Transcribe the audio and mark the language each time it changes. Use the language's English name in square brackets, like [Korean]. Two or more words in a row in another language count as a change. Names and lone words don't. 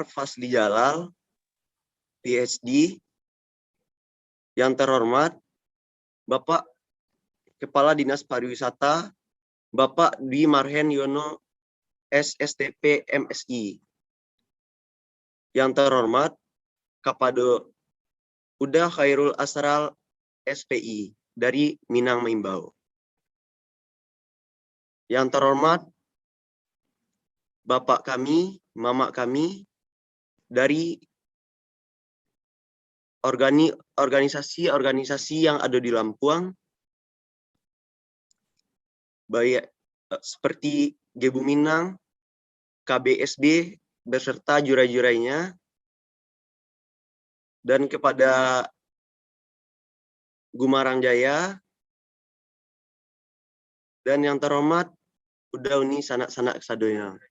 [Indonesian] Fazli Jalal, PhD. Yang terhormat, Bapak Kepala Dinas Pariwisata, Bapak Dwi Marhen Yono, SSTP MSI. Yang terhormat, Kapado Uda Khairul Asral, SPI, dari Minang Maimbau. Yang terhormat, Bapak kami, Mama kami, dari organisasi-organisasi yang ada di Lampuang, baik seperti Gebu Minang, KBSB, beserta jurai-jurainya, dan kepada Gumarang Jaya, dan yang terhormat, [Minangkabau] udah uni sanak-sanak sadonya.